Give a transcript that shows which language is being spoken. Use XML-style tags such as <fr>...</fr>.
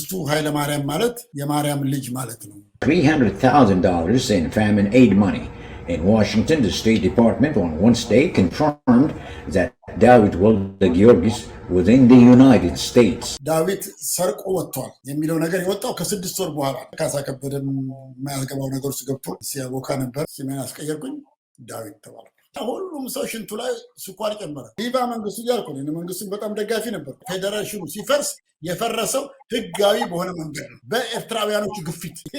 <am>ኃይለ ማርያም ማለት የማርያም ልጅ ማለት ነው።</am> <en>$300,000 in famine aid money. In Washington, the State Department on Wednesday confirmed that David Wolde-Giorgis was in the United States.</en> <am>ዳዊት ሰርቆ ወጥቷል የሚለው ነገር የወጣው ከ6 ወር በኋላ ካሳ ከበደን የማያገባው ነገር ውስጥ ገብቶ ሲያቦካ ነበር። ስሜን አስቀየርኩኝ ዳዊት ተባለ። ሁሉም ሰው ሽንቱ ላይ ስኳር ጨመረ። ቪቫ መንግስቱ እያልኩ ነው። መንግስቱን በጣም ደጋፊ ነበር። ፌዴሬሽኑ ሲፈርስ የፈረሰው ህጋዊ በሆነ መንገድ ነው፣ በኤርትራውያኖቹ ግፊት።</am>